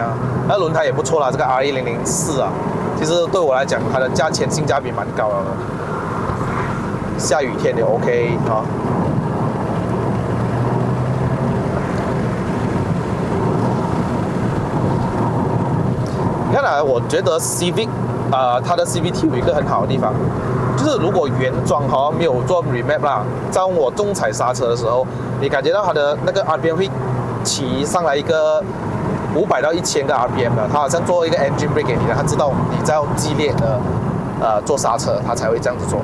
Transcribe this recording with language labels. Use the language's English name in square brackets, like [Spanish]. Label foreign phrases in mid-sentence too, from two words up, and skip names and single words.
[Chinese] 那輪胎也不錯啦，這個 RE004啊，其實對我來講它的價錢性價比蠻高的，下雨天也 OK 啊。你看啊，我覺得 Civic 它的 CVT 有一個很好的地方，就是如果原裝沒有做 remap 啦，當我重踩剎車的時候，你感覺到它的那個 RPM 會起上來一個500到1000個 RPM 的，它好像做一個 [English] engine brake [Chinese] 給你的，它知道你在激烈的做剎車，它才會這樣子做。